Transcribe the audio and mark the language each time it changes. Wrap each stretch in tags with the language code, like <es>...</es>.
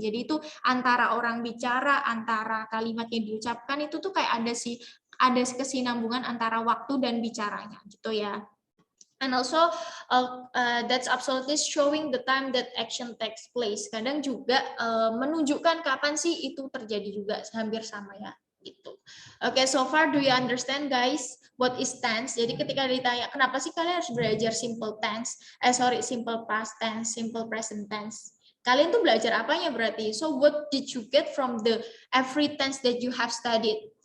<id>Jadi itu antara orang bicara, antara kalimat yang diucapkan itu tuh kayak ada kesinambungan antara waktu dan bicaranya gitu ya.</id> <en>And also that's absolutely showing the time that action takes place.</en> <id>Kadang juga menunjukkan kapan sih itu terjadi juga, hampir sama ya gitu.</id> <en>Okay, so far do you understand guys what is tense?</en> <id>Jadi ketika ditanya kenapa sih kalian harus belajar simple tense, simple past tense, simple present tense. Kalian tuh belajar apanya berarti?</id> <en>So what did you get from the every tense that you have studied?</en>